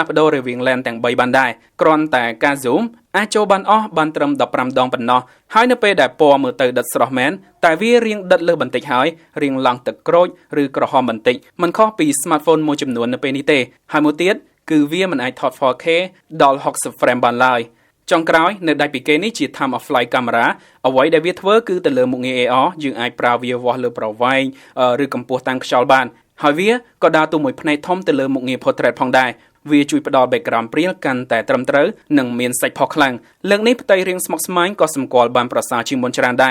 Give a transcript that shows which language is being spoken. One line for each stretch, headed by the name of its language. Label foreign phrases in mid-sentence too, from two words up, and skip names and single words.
Khmer: ស់ប្ដូររវាង lens ទាំង3បានដែរគ្រាន់តែការ zoom អាចចូលបានអស់បានត្រឹម15ដងប៉ុណ្ណោះហើយនៅពេលដែលពណ៌មើលទៅដិតស្រស់មែនតែវារៀងដិតលើសបន្តិចហើយរៀងឡើងទឹកក្រូចឬក្រហមបន្តិចមិនខុសពី smartphone មួយចំនួននៅពេលនេះទេហើយមួយទៀតគឺវាមិនអាចថត 4K ដល់60 frame បានឡើយចុងក្រោយនៅដាច់ពីគេនេះជា
English: time of flight camera
Khmer: អ្វីដែលវាធ្វើគឺទៅលើមុខងារ AR យើងអាចប្រើវាវាស់លើប្រវែងឬកម្ពស់តាំងខ្យល់បានហើយវាក៏ដើរតួមួយផ្នែកធំទៅលើមុខងារ portrait ផងដែរ វាជួយផ្ដល់ background ព្រាលកាន់តែត្រឹមត្រូវនិងមានសាច់ផុសខ្លាំងលើកនេះផ្ទៃរាងស្មុគស្មាញក៏សម្គាល់បានប្រសើរជាងមុនច្រើនដែរ